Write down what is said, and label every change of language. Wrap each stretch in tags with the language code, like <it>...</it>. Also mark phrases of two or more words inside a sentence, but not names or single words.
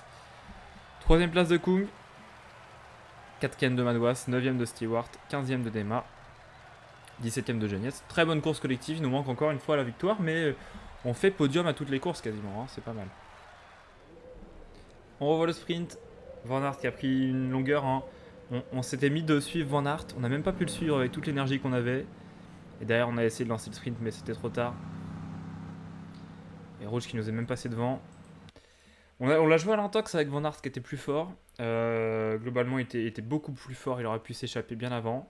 <fr>3ème place de Kung. 4ème de Madouas, 9ème de Stewart, 15ème de Démarre, 17ème de Genietz. Très bonne course collective, il nous manque encore une fois la victoire, mais on fait podium à toutes les courses quasiment, c'est pas mal. On revoit le sprint. Van Aert qui a pris une longueur. On s'était mis de suivre Van Aert, on n'a même pas pu le suivre avec toute l'énergie qu'on avait. Et derrière, on a essayé de lancer le sprint, mais c'était trop tard. Et Rouge qui nous est même passé devant. On l'a joué à l'intox avec Van Aert qui était plus fort. Globalement, il était beaucoup plus fort, il aurait pu s'échapper bien avant.</fr>